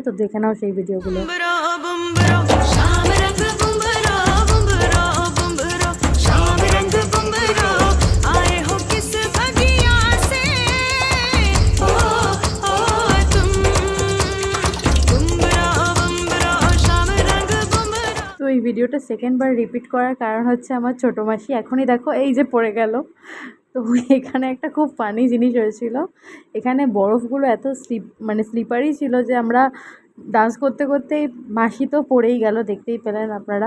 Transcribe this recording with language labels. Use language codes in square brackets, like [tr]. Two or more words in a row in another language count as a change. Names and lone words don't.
[bn] তো দেখে নাও সেই ভিডিওগুলো। [hi] शाम रंग बुम्बरो बुम्बरो बुम्बरो, शाम रंग बुम्बरो, आए हो किस बगिया से, ओ तुम बुम्बरो बुम्बरो, शाम रंग बुम्बरो। [bn] তো এই ভিডিওটা সেকেন্ডবার রিপিট করার কারণ হচ্ছে আমার ছোটো মাসি এখনই দেখো এই যে পড়ে গেল। তো এখানে একটা খুব ফানি জিনিস হয়েছিল, এখানে বরফগুলো এত স্লিপারি ছিল যে আমরা ডান্স করতে করতেই মাসি তো পড়েই গেল, দেখতেই পেলেন আপনারা।